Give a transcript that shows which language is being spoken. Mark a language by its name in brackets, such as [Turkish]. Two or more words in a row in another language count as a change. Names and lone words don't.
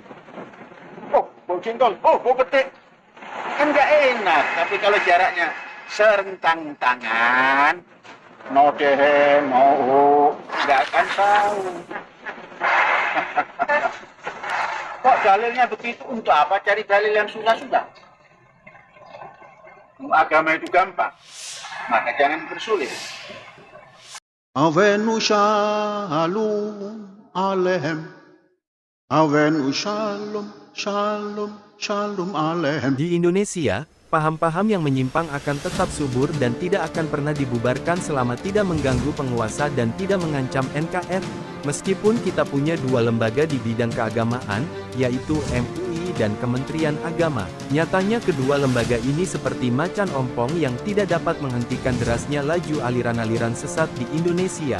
[Indonesian] Oh, bau jengkol, oh, bau petil. Kan nggak enak, tapi kalau jaraknya serentang tangan, no dehe, no, nggak akan tahu. Kok dalilnya begitu? Untuk apa cari dalil yang susah-susah? Agama itu gampang, maka jangan bersulit. [Hebrew] Avenu shalom alehem. Avenu shalom, shalom, shalom alehem. [Indonesian] Di Indonesia, paham-paham yang menyimpang akan tetap subur dan tidak akan pernah dibubarkan selama tidak mengganggu penguasa dan tidak mengancam NKRI. Meskipun kita punya 2 lembaga di bidang keagamaan, yaitu MUI dan Kementerian Agama, nyatanya kedua lembaga ini seperti macan ompong yang tidak dapat menghentikan derasnya laju aliran-aliran sesat di Indonesia.